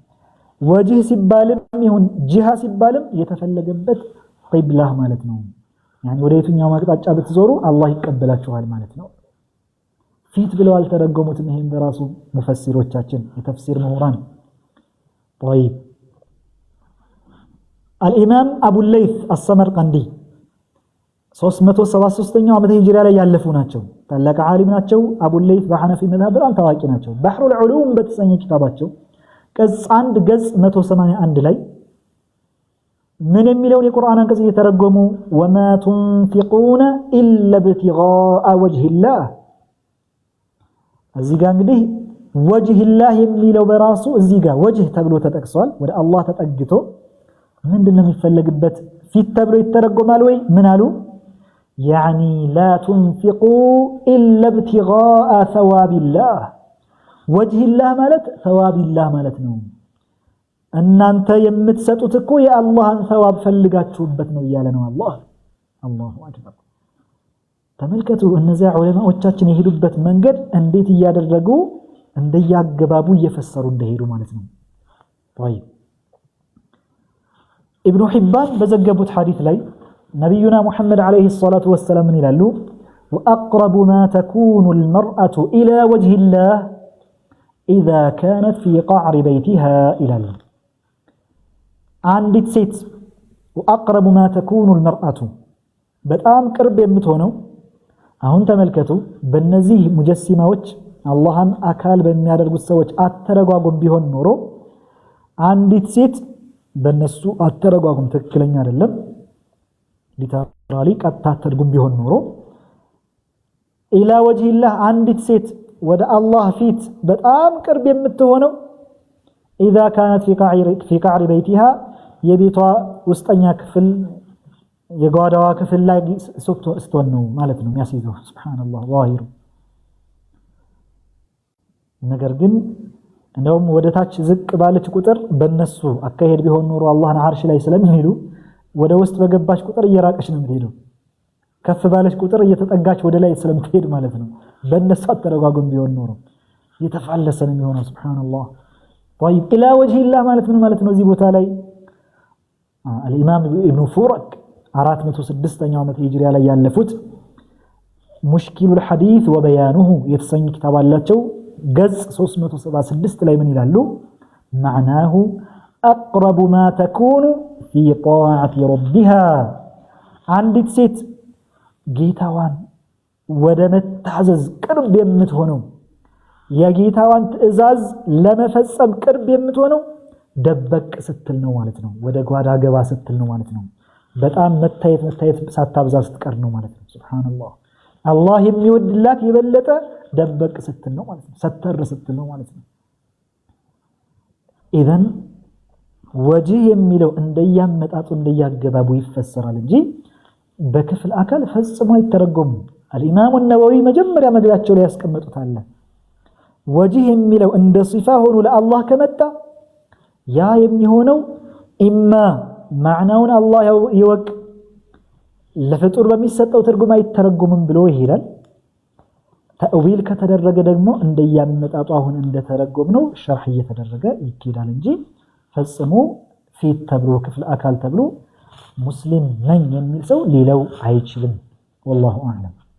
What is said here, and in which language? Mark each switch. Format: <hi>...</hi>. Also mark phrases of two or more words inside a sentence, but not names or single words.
<am>ወጅህ ሲባልም ይሁን ጂሃ ሲባልም የተፈለገበት ቂብላ ማለት ነው። يعني ወደ የትኛው አቅጣጫ ብትዞሩ አላህ ይቀበላችኋል ማለት ነው ፊት ብለው አልተረጎሙትም ይሄን በራሱ ሙፈሲሮቻችን የተፍሲር ምሁራን</am> <ar>طيب الامام ابو الليث السمرقندي</ar> <am>373ኛው ዓመተ ሂጅራ ላይ ያለፉ ናቸው ታላቅ ዓሊም ናቸው አቡ الليث በሐነፊ መዝሐብ በጣም ታዋቂ ናቸው በህሩል ዑሉም በተሰኘ ኪታባቸው ገጽ 1 ገጽ 181 ላይ ምን የሚለውን የቁርአን አንቀጽ እየተረጎሙ</am> <ar>وما تنفقون الا ابتغاء وجه الله</ar> <am>እዚህ ጋር እንግዲህ</am> <ar>وجه الله</ar> <am>የሚለው በራሱ እዚህ ጋር وجه ተብሎ ተጠቅሷል ወደ አላህ ተጠግቶ ምንድነው የሚፈልግበት ፊት ተብሎ ይተረጎማል ወይ ምን አሉ</am> <ar>يعني لا تنفقوا الا ابتغاء ثواب الله وجه الله</ar> <am>ማለት</am> <ar>ثواب الله</ar> <am>ማለት ነው እናንተ የምትሰጡት እኮ የአላህን ثواب ፈልጋችሁበት ነው ይያለ ነው አላህ</am> <ar>الله أكبر</ar> <am>ተመልከቱ እነዚያ ዑለማዎቻችን የሄዱበት መንገድ እንዴት ያደረጉ እንደያገባቡ እየፈሰሩ እንደሄዱ ማለት ነው طيب ابن حبان በዘገቡት ሐዲስ ላይ ነብዩና ሙሐመድ</am> <ar>عليه الصلاة والسلام</ar> <am>ይላሉ</am> <ar>واقرب ما تكون المرأة الى وجه الله اذا كانت في قعر بيتها الى</ar> <am>አንዲት ሴት</am> <ar>واقرب ما تكون المرأة</ar> <am>በጣም ቅርብ የምትሆነው አሁን ተመልከቱ በእነዚህ ሙጀሲማዎች አላህን አካል በሚያደርጉት ሰዎች አተረጓጉም ቢሆን ኖሮ አንዲት ሴት በእነሱ አተረጓጉም ትክክለኛ አይደለም ሊተራሊ ቀጥታ ተርጉም ቢሆን ኖሮ</am> <ar>إلى وجه الله</ar> <am>አንዲት ሴት ወደ አላህ ፊት በጣም ቅርብ የምትሆነው</am> <ar>اذا كانت في قعر بيتها</ar> <am>የቤቷ ውስጠኛ ክፍል የጓዳዋ ክፍል ላይ ስትሆን ነው ማለት ነው የሚያስይዘው ሱብሃንአላህ ዛሂሩ ነገር ግን እንደውም ወደታች ዝቅ ባለች ቁጥር በእነሱ አካሄድ ቢሆን ኖሮ አላህን አርሽ ላይ ስለሚሄዱ ወደ ውስጥ በገባች ቁጥር እየራቀች ነው የምትሄደው ከፍ ባለች ቁጥር እየተጠጋች ወደ ላይ ስለምትሄድ ማለት ነው በእነሱ አተረጓጉም ቢሆን ኖሮ የተፋለሰ ነው የሚሆነው ሱብሃንአላህ</am> <ar>طيب الى وجه الله</ar> <am>ማለት ምን ማለት ነው እዚህ ቦታ ላይ الامام ابن فورك 406ኛው ዓመት ሂጅራ ላይ ያለፉት ሙሽኪሉ</am> <ar>الحديث وبيانه</ar> <am>የተሰኘ ኪታብ አላቸው ገጽ 376 ላይ ምን ይላሉ</am> <ar>معناه اقرب ما تكون في طاعة ربها</ar> <am>አንዲት ሴት ጌታዋን ወደ መታዘዝ ቅርብ የምትሆነው የጌታዋን ትእዛዝ ለመፈጸም ቅርብ የምትሆነው ደበቅ ስትል ነው ማለት ነው ወደ ጓዳ ገባ ስትል ነው ማለት ነው በጣም መታየት ሳታብዛ ስትቀር ነው ማለት ነው ሱብሃንአላህ አላህ የሚወድላት የበለጠ ደበቅ ስትል ነው ማለት ነው ሰተር ስትል ነው ማለት ነው ኢዘን ወጅህ የሚለው እንደያመጣጡ እንደያገባቡ ይፈሰራል እንጂ በክፍል አካል ፈጽሞ አይተረጎም الامام النووي መጀመሪያ መግቢያቸው ላይ ያስቀምጡታል ወጅህ የሚለው እንደ ሲፋ ሆኖ ለአላህ ከመጣ ያ የሚሆነው ኢማ ማዕናውን አላህ ይወቅ ለፍጡር በሚሰጠው ትርጉም አይተረጎምም ብሎ ይሄዳል ተእዊል ከተደረገ ደግሞ እንደያመጣጡ አሁን እንደተረጎም ነው ሸርህ እየተደረገ ይኬዳል እንጂ ፈጽሞ ፊት ተብሎ ክፍል አካል ተብሎ ሙስሊም ነኝ የሚል ሰው ሌላው አይችልም</am> <ar>والله اعلم</ar>